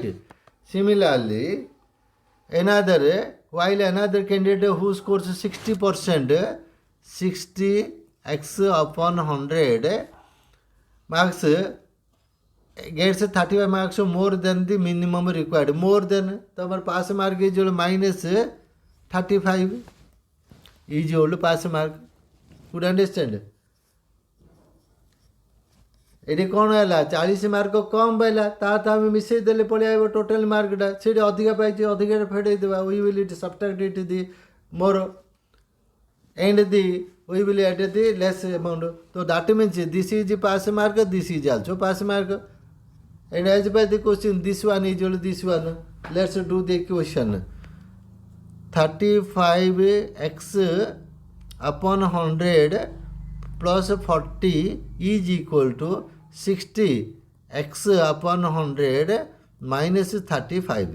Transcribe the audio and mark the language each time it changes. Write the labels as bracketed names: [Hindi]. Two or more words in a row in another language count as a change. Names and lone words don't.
[English] Similarly, while another candidate who scores 60%, 60x upon 100 marks gets 35 marks more than the minimum required. More than, [Hindi] तो हमारे [English] pass mark is equal to minus 35 is equal to pass mark. Could you understand? [Odia] ଏଠି କ'ଣ ହେଲା 40 ମାର୍କ କମ୍ ପାଇଲା ତା ଆମେ ମିଶାଇ ଦେଲେ ପଳେଇ ଆସିବ ଟୋଟାଲ ମାର୍କଟା ସେଇଠି ଅଧିକା ପାଇଛି ଅଧିକାଟା ଫେଡ଼େଇ ଦେବା [English] we will it subtract it the more and the we will add the less amount. So that means this is pass mark, this is also pass mark. And as by the question, this one is equal to this one. Let's do the equation. 35x upon 100 plus 40 is equal to 60x upon 100 minus 35.